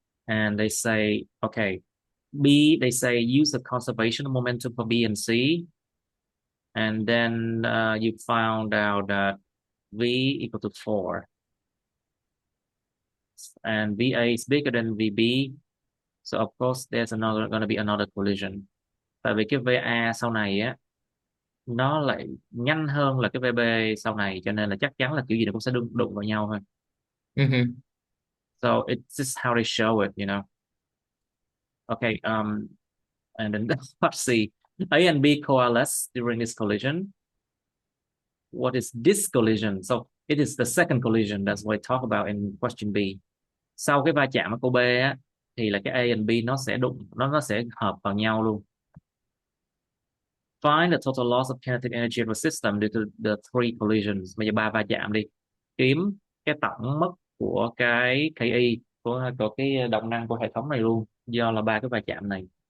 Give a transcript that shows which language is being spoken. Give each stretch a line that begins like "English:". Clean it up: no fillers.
English: And they say, okay, B, they say use the conservation of momentum for B and C. And then you found out that V equal to 4. and VA is bigger than VB. So of course there's another gonna be another collision.
Vietnamese: Tại vì cái VA sau này á nó lại nhanh hơn là cái VB sau này, cho nên là chắc chắn là kiểu gì nó cũng sẽ đụng vào nhau thôi. Mhm.
English: So it's just how they show it, you know. Okay, and then let's see. A and B coalesce during this collision. What is this collision? So it is the second collision. That's what I talk about in question B.
Vietnamese: Sau cái va chạm ở câu B á, thì là cái A and B nó sẽ đụng, nó sẽ hợp vào nhau luôn.
English: Find the total loss of kinetic energy of a system due to the three collisions.
Vietnamese: Bây giờ ba va chạm đi. Kiếm cái tổng mất của cái KI, của cái động năng của hệ thống này luôn, do là ba cái va chạm này.